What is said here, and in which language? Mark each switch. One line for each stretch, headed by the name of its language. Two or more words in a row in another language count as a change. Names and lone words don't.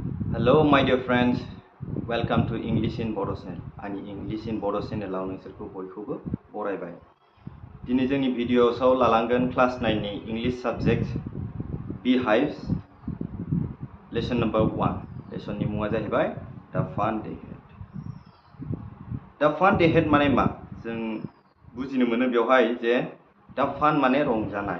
English: Hello, my dear friends. Welcome to English in Bodo channel.
Bodo: Ani English in Bodo channel आव नोंसोरखौ बयखौबो बरायबाय। दिनै जोंनि भिडिअ'सआव लालांगोन क्लास 9 नि
English: English subject
Bodo: beehives
English: lesson number
Bodo: 1। लेसननि मुङा जाहैबाय The Fun They Had। The Fun They Had माने मा? जों बुजिनो मोनो बेवहाय जे The Fun माने रंजानाय।